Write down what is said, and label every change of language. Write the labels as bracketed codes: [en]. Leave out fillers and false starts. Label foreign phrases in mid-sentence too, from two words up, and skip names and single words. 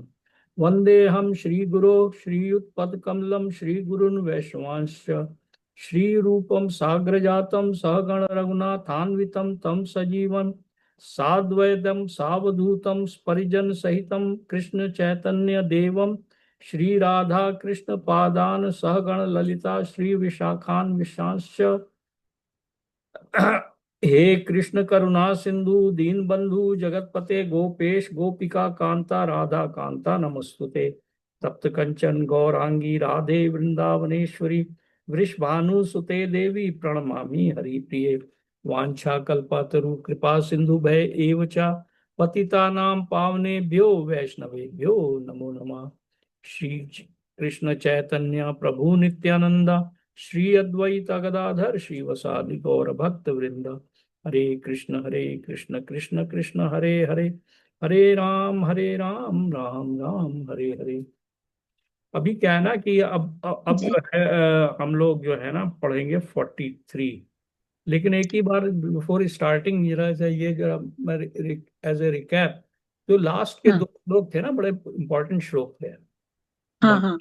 [sa] वन्देऽहं श्रीगुरो श्रीयुतपदकमलं श्रीगुरुन् वैष्णवांश्च श्रीरूपं साग्रजातं सहगण रघुनाथान्वितं तं सजीवं साद्वैतं सावधूतं परिजन सहितं कृष्ण चैतन्य देवं श्री राधा कृष्ण पादान सहगण ललिता श्री विशाखान विशांश्च हे कृष्ण करुणा सिंधु दीन बंधु जगतपते गोपेश गोपिका कांता राधा कांता नमस्तुते। तप्त कंचन गौरांगी राधे वृंदावनेश्वरी वृषभानुसुते देवी प्रणमामि हरिप्रिये। वाञ्छाकल्पतरु कृपा सिंधु भय एव च पतितानां पावनेभ्यो वैष्णवेभ्यो नमो नमः। श्री कृष्ण चैतन्य प्रभु नित्यानंद श्री अद्वैत गदाधर श्रीवासादि गौर भक्त वृंद। हरे कृष्ण कृष्ण कृष्ण हरे हरे, हरे राम राम राम हरे हरे। [hi] अभी क्या है ना कि अब जी। जो है हम लोग जो है ना पढ़ेंगे 43। लेकिन एक ही बार [en] before starting [hi] जरा सा ये जरा [en] as a recap, [hi] जो लास्ट के हाँ दो श्लोक थे ना बड़े इंपॉर्टेंट श्लोक थे। हाँ हाँ